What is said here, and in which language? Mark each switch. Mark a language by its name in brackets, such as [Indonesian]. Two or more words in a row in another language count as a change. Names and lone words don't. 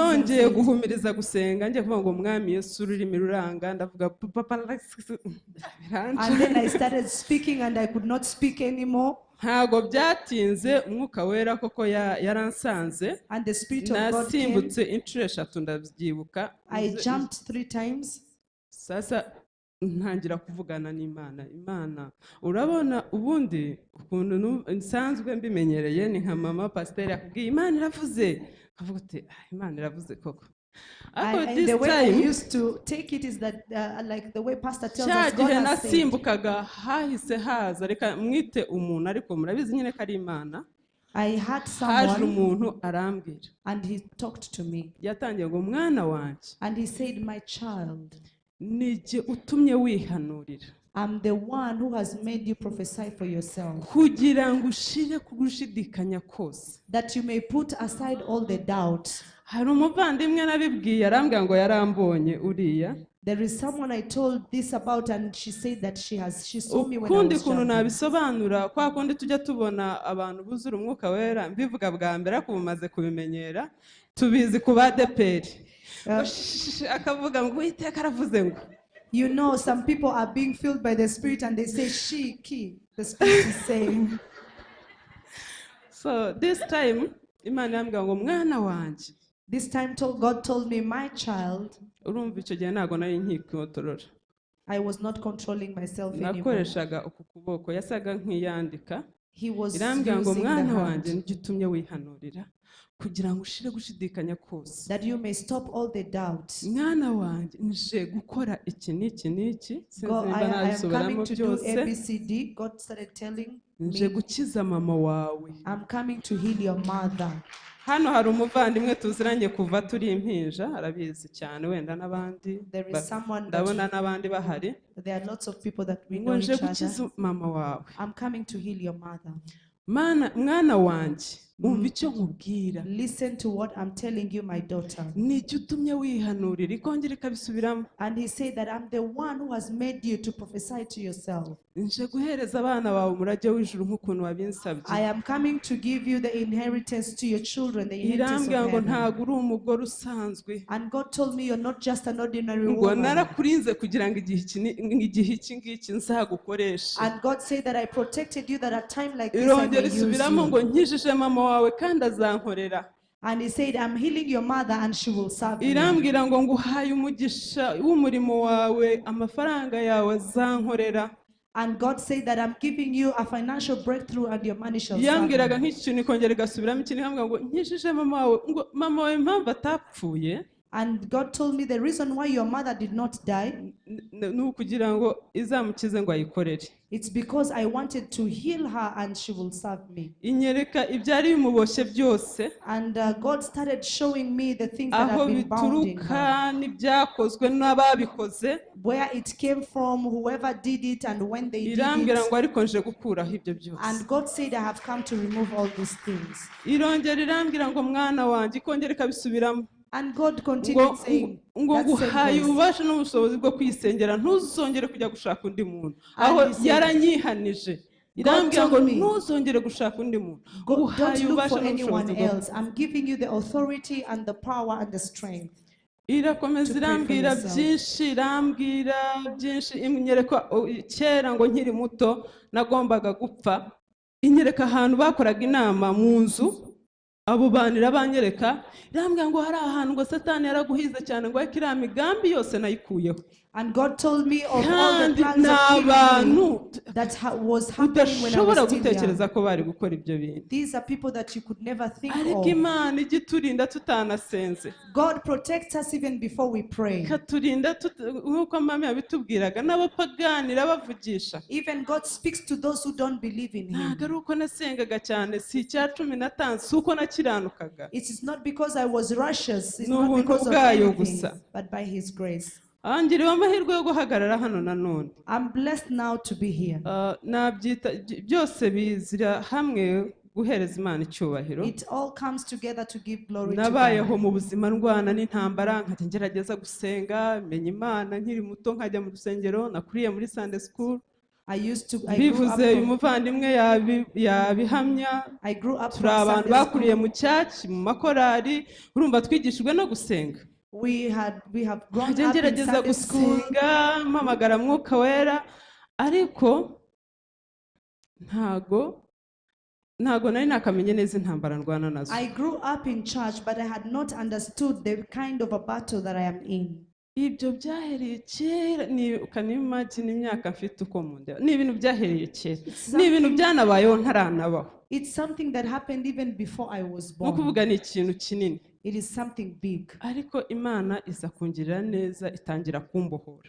[English] And then I started speaking and I could not speak anymore. And the Spirit of God came. I jumped 3 times. [Kinyarwanda] Ntangira kuvugana n'Imana urabona ubundi ukuntu nsanzwe mbimenyereye ni nka mama pastor yakubwiye Imana iravuze akavuga ati Imana iravuze koko. [English] The way I used to take it is that like the way pastor tells us God has said. [Kinyarwanda] Nasimbukaga hahise haza reka mwite umuntu ariko murabizi nyine ko ari Imana. [English] I had someone and he talked to me. [Kinyarwanda] Yatangiye ngo mwana wanje. [English] And he said, my child, [Kinyarwanda] nije utumye wihanurira. [English] I'm the one who has made you prophesy for yourself. [Kinyarwanda] Kugira ngo ushire kugushidikanya kose. [English] That you may put aside all the doubts. [Kinyarwanda] Hari umuvandimwe nabibwiye arambwira ngo yarambonye uriya. [English] There is someone I told this about and she said that she saw me when I was [Kinyarwanda] kuntu nabisobanura kwa kundi tujya tubona abantu buzura umwuka wera mbivuga bwa mbere akubumaze kubimenyera tubizi kuba deperi. Akavuga ngo Uwiteka aravuze ngo. [English] You know, some people are being filled by the Spirit and they say the Spirit is saying. So this time [Kinyarwanda] Imana yambwira ngo mwana wanje. [English] This time God told me, my child. [Kinyarwanda] Urumva icyo gihe ntago nari nkikotorora. [English] I was not controlling myself anymore. [Kinyarwanda] Nakoreshaga ukuboko yasaga nk'iyandika. [English] He was [Kinyarwanda] irambwira ngo [English] using the [Kinyarwanda] mwana [English] hand. [Kinyarwanda] wanjye ngitumye wihanurira kugira ngo ushire gushidikanya kose. [English] That you may stop all the doubts. [Kinyarwanda] Mwana wanjye nje gukora iki n'iki n'iki [English] God, [Kinyarwanda] sinzi [English] I [Kinyarwanda] niba [English] am [Kinyarwanda] nabisubiramo [English] coming to do [Kinyarwanda] byose. [English] ABCD. God started telling [Kinyarwanda] Nje [English] me, [Kinyarwanda] gukiza mama wawe. [English] I'm coming to heal your mother. [Kinyarwanda] Hano hari umuvandimwe tuziranye kuva turi impinja arabizi cyane wenda n'abandi [English] There is someone [Kinyarwanda] ndabona [English] that [Kinyarwanda] n'abandi bahari. [English] there are lots of people that we [Kinyarwanda] Ngo [English] know [Kinyarwanda] nje [English] each [Kinyarwanda] gukiza [English] other. [Kinyarwanda] mama wawe. [English] I'm coming to heal your mother. [Kinyarwanda] Mwana wanjye umva icyo nkubwira. [English] Listen to what I'm telling you, my daughter. [Kinyarwanda] Niki utumye wihanurira ikongera ikabisubiramo. [English] And he said that I'm the one who has made you to prophesy to yourself. [Kinyarwanda] Nje guhereza abana bawe umurage w'ijuru nk'ukuntu wabinsabye. [English] I am coming to give you the inheritance to your children, the inheritance of [Kinyarwanda] Irambwira ngo [English] heaven. [Kinyarwanda] ntabwo uri umugore usanzwe. [English] And God told me you're not just an ordinary [Kinyarwanda] Ngo [English] woman. [Kinyarwanda] narakurinze kugira ngo igihe iki ngiki nzagukoreshe. [English] And God said that I protected you that at a time like this I [Kinyarwanda] Irongera [English] may use [Kinyarwanda] isubiramo ngo [English] you. [Kinyarwanda] nkijije mama wawe kandi azankorera. [English] And he said, I'm healing your mother and she will serve you. [Kinyarwanda] Irambwira ngo nguhaye umugisha w'umurimo wawe amafaranga yawe azankorera. [English] And God said that I'm giving you a financial breakthrough and your money shall serve you. [Kinyarwanda] Yambwiraga nk'iki kintu ikongera igasubiramo ikindi nkambwira ngo nkijije mama wawe ngo mama wawe impamvu atapfuye. [English] And God told me the reason why your mother did not die, [Kinyarwanda] ni ukugira ngo izamukize ngo ayikorere. [English] it's because I wanted to heal her and she will serve me. [Kinyarwanda] Inyereka ibyari bimuboshye byose. [English] And God started showing me the things that [Kinyarwanda] Aho [English] have been bound in [Kinyarwanda] bituruka [English] her. [Kinyarwanda] n'ibyakozwe n'ababikoze. [English] Where it came from, whoever did it and when they did [Kinyarwanda] Irambwira ngo [English] it. [Kinyarwanda] ariko nje gukuraho ibyo byose. [English] And God said, I have come to remove all these things. [Kinyarwanda] Irongera irambwira ngo mwana wanjye ikongera ikabisubiramo. [English] And God continued saying, [Kinyarwanda] ngo [English] that same [Kinyarwanda] nguhaye [English] voice. [Kinyarwanda] ububasha n'ubushobozi bwo kwisengera ntuzongere kujya gushaka undi muntu. Aho yaranyihanije. Irambwira ngo ntuzongere gushaka undi muntu. [English] Don't look for anyone else. I'm giving you the authority and the power and the strength. [Kinyarwanda] Irakomeza irambwira byinshi irambwira byinshi inyereka kera ngo nkiri muto nagombaga gupfa. Inyereka ahantu bakoraga inama mu nzu. Abo banira banyereka irambwira ngo hari ahantu ngo Satani yaraguhize cyane ngo akira migambi yose nayikuyeho. [English] And God told me of all the plans that was happening when I was still young. [Kinyarwanda] Ko bari gukora ibyo bintu. [English] These are people that you could never think [Kinyarwanda] Ariko [English] of. [Kinyarwanda] Imana igiturinda tutanasenze. [English] God protects us even before we pray. [Kinyarwanda] Katurinda nkuko mama yabitubwiraga n'abapagani bavugisha. [English] Even God speaks to those who don't believe in Him. [Kinyarwanda] Ntabwo ari uko nasengaga cyane si icya 15 si uko nakiranukaga. [English] It is not because I was righteous, it's not because of anything, but by His grace. [Kinyarwanda] Angiriwe amahirwe yo guhagarara hano nanone. [English] I'm blessed now to be here. [Kinyarwanda] Nabyita byose bizira hamwe guhereza Imana icyubahiro. [English] It all comes together to give glory to [Kinyarwanda] Nabayeho [English] God. [Kinyarwanda] mu buzima ndwana n'intambara nkajya ngerageza gusenga menya Imana nkiri muto nkajya mu rusengero nakuriye muri [English] Sunday school. [Kinyarwanda] Bivuze uyu muvandimwe yabihamya. Turi abantu bakuriye mu cyaci mu makorari urumva twigishijwe no gusenga. [English] We have grown up in [Kinyarwanda] ngerageza gusenga mpamagara Mwuka Wera ariko ntago nari nakamenye neza intambara ndwana nazo. [English] I grew up in church but I had not understood the kind of a battle that I am in. [Kinyarwanda] Ibyo byahereye kera ni kanimagine imyaka mfite uko munda ni ibintu byahereye kera ni ibintu byanabayeho ntaranabaho. [English] It's something that happened even before I was born. [Kinyarwanda] Ukuvuga ni ikintu kinini. [English] It is something big. [Kinyarwanda] Ariko Imana iza kungirira neza itangira kumbohora.